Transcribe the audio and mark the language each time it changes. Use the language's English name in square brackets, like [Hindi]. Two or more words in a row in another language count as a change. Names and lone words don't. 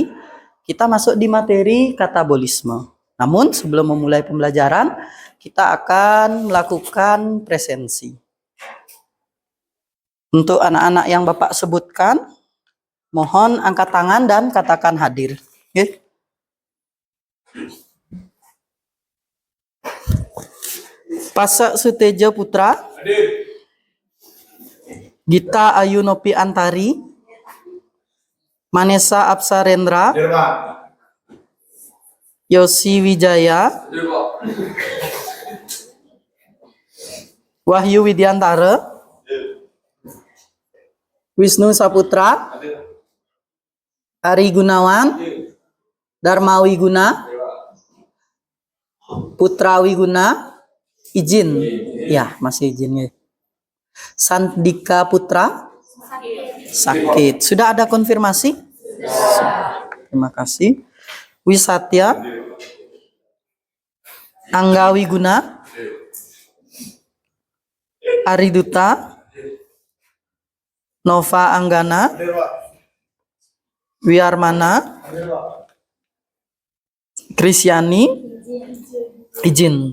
[Indonesian] Kita masuk di materi katabolisme. Namun sebelum memulai pembelajaran, kita akan melakukan presensi. Untuk anak-anak yang Bapak sebutkan, mohon angkat tangan dan katakan hadir. Okay. Pasak Sutejo Putra, hadir. Gita Ayunopi Antari, Manesa Apsarendra, hadir, Pak. Yosi Wijaya, hadir, Pak. Wahyu Widiantara, hadir. Wisnu Saputra, hadir. Ari Gunawan, hadir. Dharma Wiguna, hadir, Putra Wiguna, izin. Ya, masih izin ya. Sandika Putra sakit. Sudah ada konfirmasi? Terima kasih. Wisatya Angga Wiguna, Ariduta Nova Anggana, Wiarmana, Krisyani, izin.